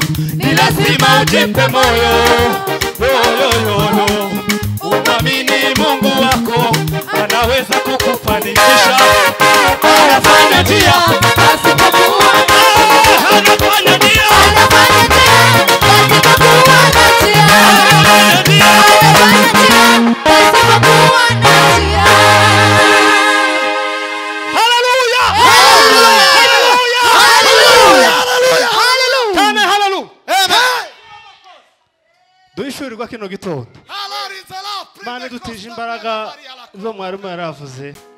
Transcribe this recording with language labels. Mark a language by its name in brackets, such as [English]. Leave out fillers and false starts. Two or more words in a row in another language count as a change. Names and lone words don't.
[Swahili] Ni lazima ujipe moyo, yoyoyoyo, umwamini Mungu wako, anaweza kukufanikisha. Anafanya njia, pasipokuwa na anafanya njia, anafanya njia pasipokuwa na njia, anafanya njia, anafanya njia pasipokuwa na njia. haleluya, Haleluya! haleluya, Haleluya! kame haleluya. Amen. [Rundi] Duhishurirwa kino gitondo, Halarizala, Mana dutije imbaraga zo mwarimu yaravuze.